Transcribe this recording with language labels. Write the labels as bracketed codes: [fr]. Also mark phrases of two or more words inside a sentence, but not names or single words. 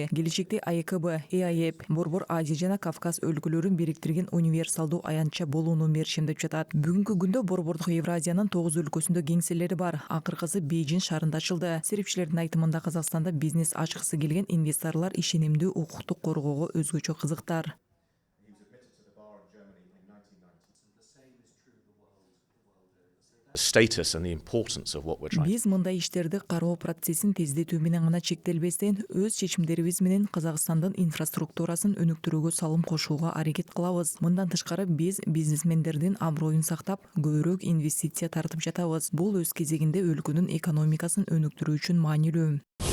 [ky] Келечекте АЭКБ, ЭАЭП, Борбор Азия жана Кавказ өлкөлөрүн бириктирген универсалдуу аянтча болууну мерчемдеп жатат. Бүгүнкү күндө Борбордук Евразиянын 9 өлкөсүндө кеңселери бар. Акыркысы Бейжин шаарында ачылды. Серепчилердин айтымында Казакстанда бизнес ачкысы келген инвесторлор ишенимдүү укуктук коргоого өзгөчө кызыктар. [en] Status and the importance of what we're trying. [ky] Биз мындай иштерди кароо процессин тездетүү менен гана чектелбестен, өз чечимдерибиз менен Казакстандын инфраструктурасын өнүктүрүүгө салым кошууга аракет кылабыз. Мындан тышкары биз бизнесмендердин аброюн сактап, көбүрөөк инвестиция тартып жатабыз. Бул өз кезегинде өлкөнүн экономикасын өнүктүрүү үчүн маанилүү.